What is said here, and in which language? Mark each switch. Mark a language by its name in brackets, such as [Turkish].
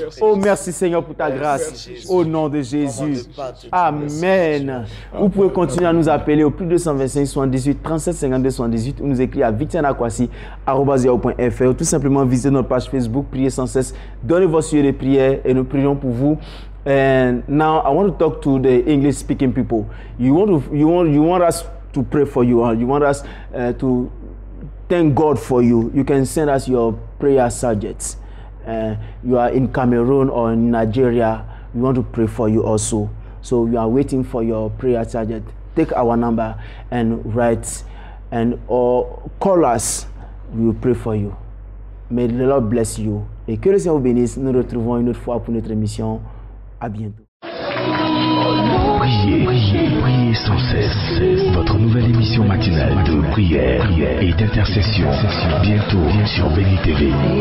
[French] Oh, merci Seigneur pour ta grâce. Au nom de Jésus. Amen. Vous pouvez continuer à nous appeler au plus 225 78 37 52 78 ou nous écrire à victianakwasi@yahoo.fr. Tout simplement visiter notre page Facebook, priez sans cesse, donnez vos sujets de prière et nous prions pour vous. [English] And now I want to talk to the English speaking people. You want us to pray for you. You want us to thank God for you. You can send us your prayer subjects. You are in Cameroon or in Nigeria. We want to pray for you also. So you are waiting for your prayer subject. Take our number and write or call us. We will pray for you. May the Lord bless you. [French] Et que le Seigneur vous bénisse. Nous nous retrouvons une autre fois pour notre émission. À bientôt. Priez, priez, priez sans cesse. Votre nouvelle émission matinale de prière et d'intercession. Bientôt sur Béni TV.